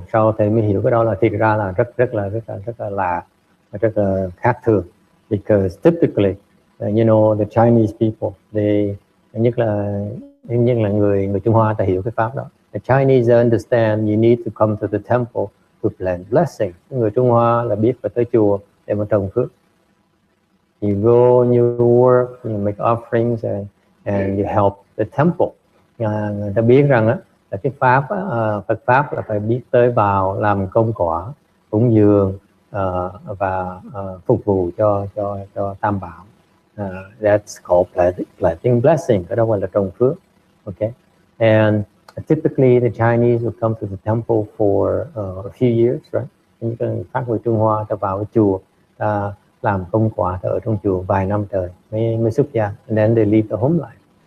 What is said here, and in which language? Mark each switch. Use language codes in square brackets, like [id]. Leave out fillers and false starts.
[vi] Sau thầy mới hiểu cái đó là thiệt ra là rất là khác thường. Because typically, you know, the Chinese people, they nhất là người Trung Hoa ta hiểu cái pháp đó. [en] The Chinese understand you need to come to the temple to plant blessing. [vi] Người Trung Hoa là biết phải tới chùa để mà trồng phước. [en] You go, you work, you make offerings and you help the temple. [vi] Người ta biết rằng á là cái pháp Phật pháp là phải biết tới vào làm công quả, cúng dường và phục vụ cho Tam Bảo. [en] That's called planting blessing. [vi] Cái đó gọi là trồng phước. [en] Okay, and typically the Chinese would come to the temple for a few years, right? [vi] Những cái khác người Trung Hoa ta vào cái chùa, ta làm công quả ở trong chùa vài năm trời mới xuất gia, and then they leave the home life.